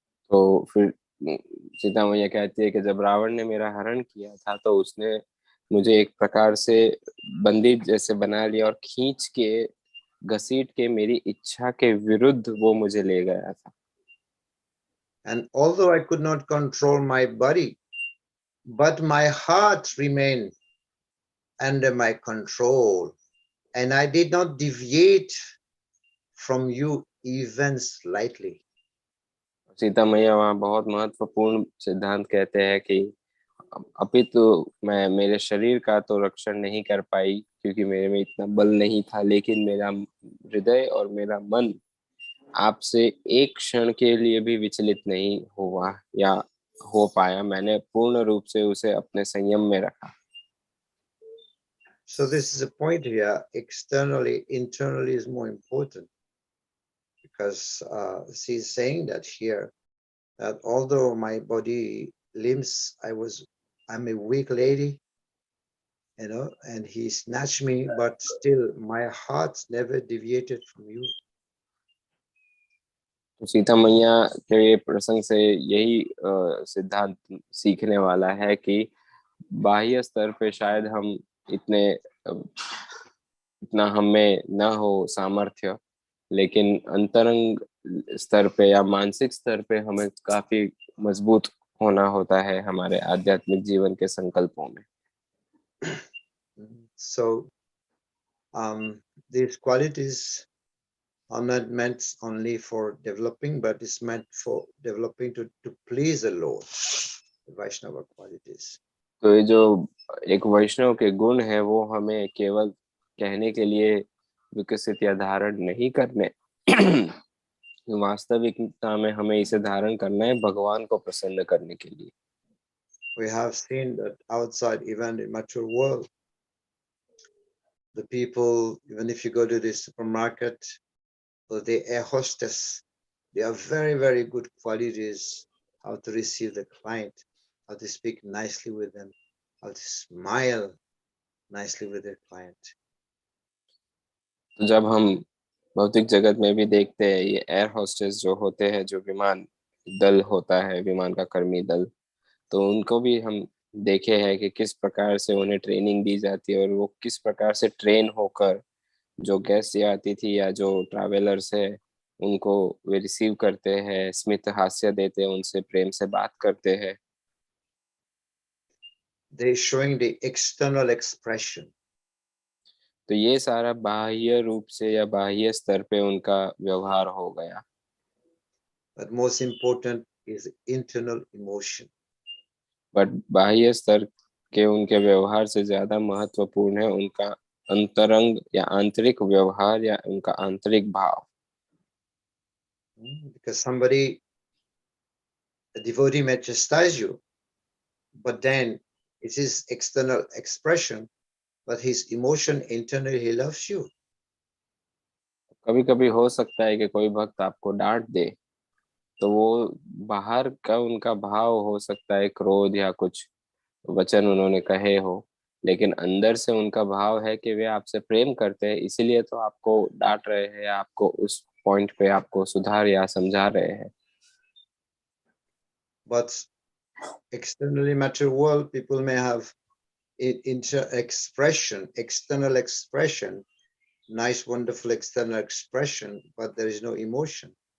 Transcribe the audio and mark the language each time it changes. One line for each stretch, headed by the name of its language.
Hindi: तो फिर सीता मैया कहती है कि जब रावण ने मेरा हरण किया था तो उसने मुझे एक प्रकार से बंदी जैसे बना लिया और खींच के घसीट के मेरी इच्छा के विरुद्ध वो मुझे ले गया था।
English: And although I could not control my body, but my heart remained under my control, and I did not deviate from you even slightly.
Hindi: Sita मैया वहाँ बहुत महत्वपूर्ण सिद्धांत कहते हैं कि अपितु मैं मेरे शरीर का तो रक्षण नहीं कर पाई क्योंकि मेरे में इतना बल नहीं था, लेकिन मेरा हृदय और मेरा मन आपसे एक क्षण के लिए भी विचलित नहीं हुआ या हो पाया। मैंने पूर्ण रूप से उसे अपने संयम में रखा।
English: So this is a point here. Externally, internally is more important, because she's saying that here, that although my body limbs, I'm a weak lady, and he snatched me, but still my heart never deviated from you.
Hindi: तो सीता मैया के प्रसंग से यही सिद्धांत सीखने वाला है कि बाह्य स्तर पे शायद हम इतना हमें न हो सामर्थ्य, लेकिन अंतरंग स्तर पे या मानसिक स्तर पे हमें काफी मजबूत होना होता है हमारे आध्यात्मिक जीवन के संकल्पों में।
English: So these qualities are not meant only for developing, but it's meant for developing to please the Lord, the Vaishnava qualities.
Hindi: तो ये जो एक वैष्णव के गुण है वो हमें केवल कहने के लिए विकसित या धारण नहीं करने वास्तविकता में हमें इसे धारण करना है भगवान को प्रसन्न करने के लिए।
English: We have seen that outside, even in mature world, the people, even if you go to the supermarket or the air hostess, they have very, very good qualities, how to receive the client, how to speak nicely with them, how to smile nicely with their client.
Hindi: तो जब हम भौतिक जगत में भी देखते हैं ये एयर होस्टेस जो होते हैं, जो विमान दल होता है, विमान का कर्मी दल, तो उनको भी हम देखे हैं कि किस प्रकार से उन्हें ट्रेनिंग दी जाती है और वो किस प्रकार से ट्रेन होकर जो गेस्ट या अतिथि या जो ट्रैवलर्स है उनको वे रिसीव करते हैं, स्मित हास्य देते हैं, उनसे प्रेम से बात करते हैं।
English: They showing the external expression.
Hindi: तो ये सारा बाह्य रूप से या बाह्य स्तर पे उनका व्यवहार हो गया।
English: But most important is internal emotion.
Hindi: But बाह्य स्तर के उनके व्यवहार से ज्यादा महत्वपूर्ण है उनका अंतरंग या आंतरिक व्यवहार या उनका आंतरिक भाव।
English: Because somebody, a devotee may chastise you, but then it is external expression, but his emotion internally, he loves you.
Hindi: कभी कभी हो सकता है कि कोई भक्त आपको डांट दे, तो वो बाहर का उनका भाव हो सकता है क्रोध या कुछ वचन उन्होंने कहे हो, लेकिन अंदर से उनका भाव है कि वे आपसे प्रेम करते हैं, इसीलिए तो आपको डांट रहे हैं, आपको उस पॉइंट पे आपको सुधार या समझा रहे हैं।
English: But externally mature world, people may have external expression, nice, wonderful external expression, but there is no emotion.